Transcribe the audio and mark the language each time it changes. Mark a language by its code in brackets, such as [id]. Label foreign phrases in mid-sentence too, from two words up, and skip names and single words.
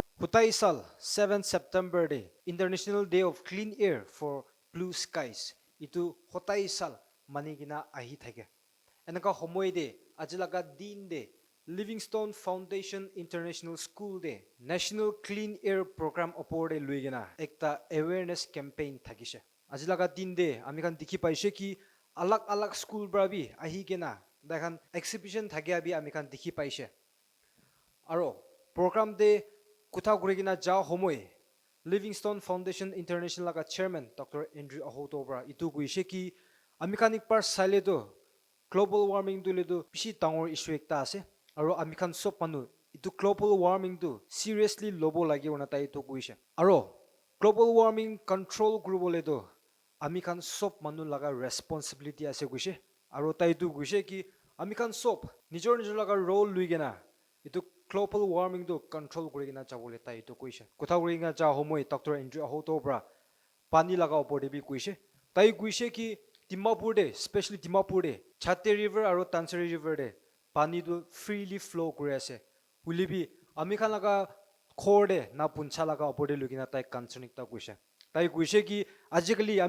[en] Hutai Sal, 7 September Day, International Day of Clean Air for Blue Skies. [nag] Itu Hutai Sal manigina ahi thake. Enaka homoy de, ajilaga din de, Livingstone Foundation International School de, National Clean Air Program opor de luigena, ekta [en] awareness campaign [nag] thakishe. Ajilaga din de, amikan dikhi paishe ki alak school brabi ahi gena, dakhan exhibition thake abi amikan dikhi paishe. Aro program de kutha kurigina ja homoy Livingstone Foundation International laga chairman Dr. Andrew Ahotobra itu guishe ki amikhanik par sale do [en] global warming [nag] du le do bishi tangor issue ekta ase aro amikhan sob manu itu [en] global warming [nag] du seriously lobo lagi ona tai itu guishe aro [en] global warming control group [nag] le do amikhan sob manu laga responsibility ase guishe aro tai itu guishe ki amikhan sob nijor laga role luigena itu [en] global warming [nag] do control kurigina jabole tai itu kuise kotha kurigina ja homoi Dr. Andrew Ahotobra pani laga opor de bi kuise tai kuise ki Dimapur de especially Dimapur de Chate river aro Tansari river de pani do [en] freely flow [nag] kuri ase huli bi ami khan laga khor de na puncha laga opor de lugina tai concern ekta kuise tai kuise ki ajikali ami